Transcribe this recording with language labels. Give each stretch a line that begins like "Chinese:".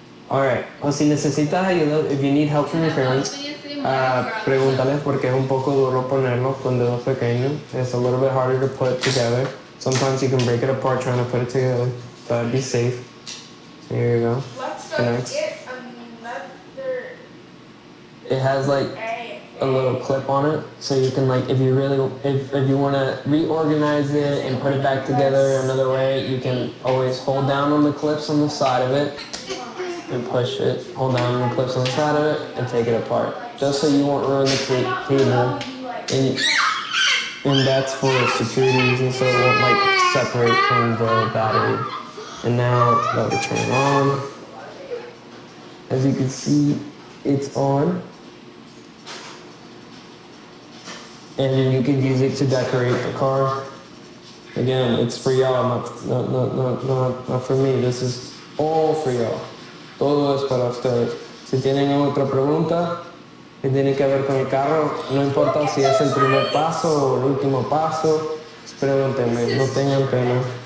Spanish: Alright, o si necesitas ayuda,
English: if you need help from your parents,
Spanish: pregúntales porque es un poco duro ponerlo con dedos pequeños.
English: It's a little bit harder to put together. Sometimes you can break it apart trying to put it together, but be safe. So here you go. Let's Connects. get another. It has like a little clip on it, so you can if you want to reorganize it and put it back together another way, you can always hold down on the clips on the side of it and push it, hold down on the clips on the side of it and take it apart, just so you won't ruin the cable. And that's for security reasons, so it won't separate from the battery. And now let me turn it on. As you can see, it's on. And you can use it to decorate the car. Again, it's for y'all, not for me. This is all for y'all.
Spanish: Todo es para ustedes. Si tienen otra pregunta que tiene que ver con el carro, no importa si es el primer paso o el último paso, pregúntenme, no tengan pena.